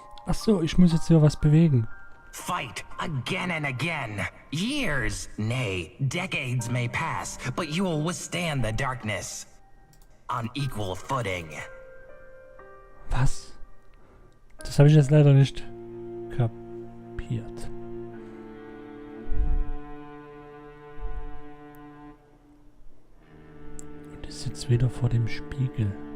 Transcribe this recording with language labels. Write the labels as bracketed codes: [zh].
[de] Ach so, ich muss jetzt hier was bewegen. [en] Fight again and again. Years, nay, decades may pass, but you will withstand the darkness on equal footing. [de] Was? Das habe ich jetzt leider nicht kapiert. jetzt wieder vor dem Spiegel.